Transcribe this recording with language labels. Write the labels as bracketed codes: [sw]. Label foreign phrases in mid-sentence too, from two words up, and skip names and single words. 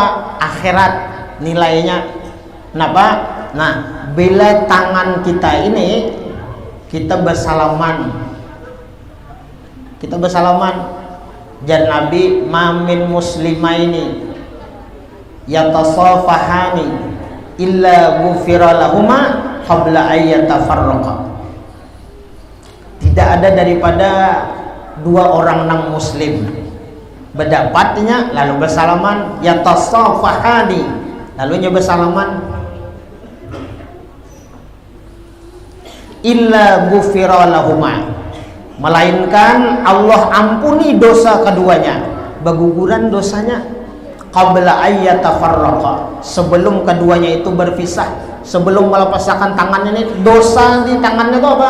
[bjn] Akhirat nilainya. Kenapa? Nah bila tangan kita ini kita bersalaman jan Nabi [ar] ما من مسلمين يتصافحان إلا غفر لهما قبل أن يتفرقا. [bjn] Tidak ada daripada dua orang nang muslim berdapatnya lalu bersalaman yatasafahani lalunya bersalaman [ar] إلا غفر لهما, [bjn] melainkan Allah ampuni dosa keduanya, berguguran dosanya [ar] قبل أن يتفرقا, [bjn] sebelum keduanya itu berpisah, sebelum melepaskan tangannya ini dosa di tangannya itu apa?